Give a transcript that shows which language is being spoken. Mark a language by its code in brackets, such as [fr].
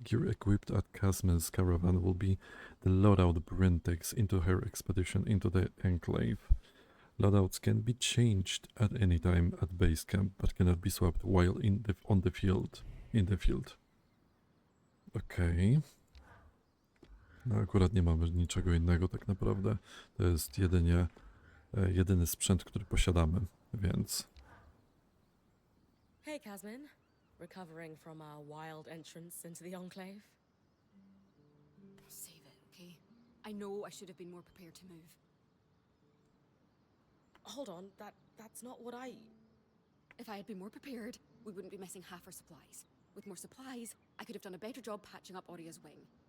[en] Gear equipped at Casman's caravan will be the loadout Bryn takes into her expedition into the Enclave. Loadouts can be changed at any time at base camp, but cannot be swapped while on the field. In the field. Okej. [pl] No akurat nie mamy niczego innego tak naprawdę. To jest jedyny sprzęt, który posiadamy, więc... [en] Hey, Casmin. Recovering from our wild entrance into the Enclave? Save it, okay? I know I should have been more prepared to move. Hold on, that's not what I... If I had been more prepared, we wouldn't be missing half our supplies. With more supplies, I could have done a better job patching up Oria's wing.